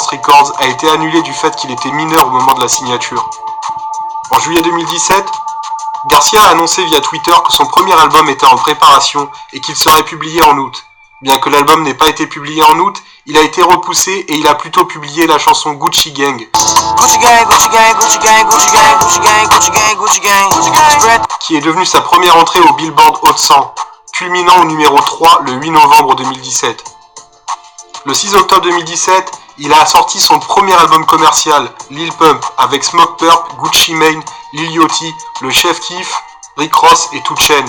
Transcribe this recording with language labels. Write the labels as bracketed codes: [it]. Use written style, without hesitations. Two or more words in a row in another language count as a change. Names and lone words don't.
[fr] Records a été annulé du fait qu'il était mineur au moment de la signature. En juillet 2017, Garcia a annoncé via Twitter que son premier album était en préparation et qu'il serait publié en août. Bien que l'album n'ait pas été publié en août, il a été repoussé et il a plutôt publié la chanson Gucci Gang. Gucci Gang, Gucci Gang, Gucci Gang, Gucci Gang, Gucci Gang, Gucci Gang, Gucci Gang, Gucci Gang, qui est devenue sa première entrée au Billboard Hot 100, culminant au numéro 3 le 8 novembre 2017. Le 6 octobre 2017, il a sorti son premier album commercial, Lil Pump, avec Smoke Purp, Gucci Mane, Lil Yachty, le Chef Keef, Rick Ross et 2 Chainz.